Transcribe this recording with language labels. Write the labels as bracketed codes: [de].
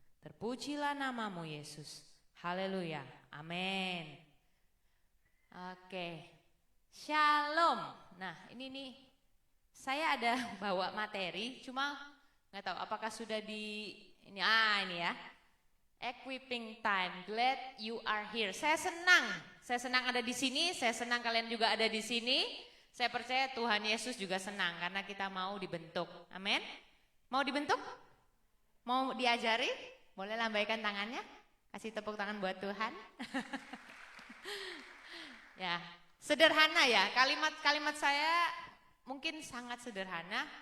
[id] Terpujilah nama-Mu Yesus. Haleluya, amin. Oke, shalom. Nah ini nih, saya ada bawa materi, cuma nggak tahu apakah sudah ini ya. [en] Equipping time, glad you are here. [id] Saya senang ada di sini, saya senang kalian juga ada di sini. Saya percaya Tuhan Yesus juga senang karena kita mau dibentuk, amin. Mau dibentuk? Mau diajari? Boleh lambaikan tangannya? Kasih tepuk tangan buat Tuhan. Ya, sederhana ya, kalimat saya mungkin sangat sederhana.